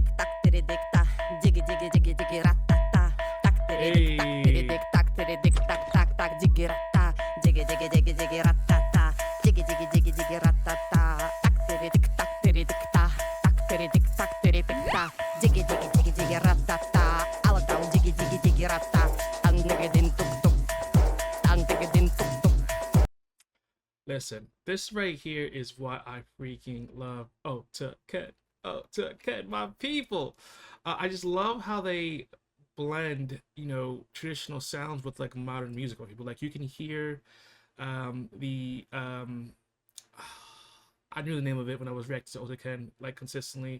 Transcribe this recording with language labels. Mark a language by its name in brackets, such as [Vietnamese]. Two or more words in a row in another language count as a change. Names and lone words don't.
[English] ta digi digi digi digi ratta tak tiridik tak digi ratta digi digi digi digi ratta digi digi digi digi ratta tak tiridik ta digi digi digi digi ratta ALATAU digi digi digi ratta angedin tuk tuk angedin tuk tuk. Listen, this right here is what I freaking love. OTYKEN, OTYKEN, my people. I just love how they blend, you know, traditional sounds with like modern music. People, like, you can hear I knew the name of it when I was reacting to OTYKEN like consistently.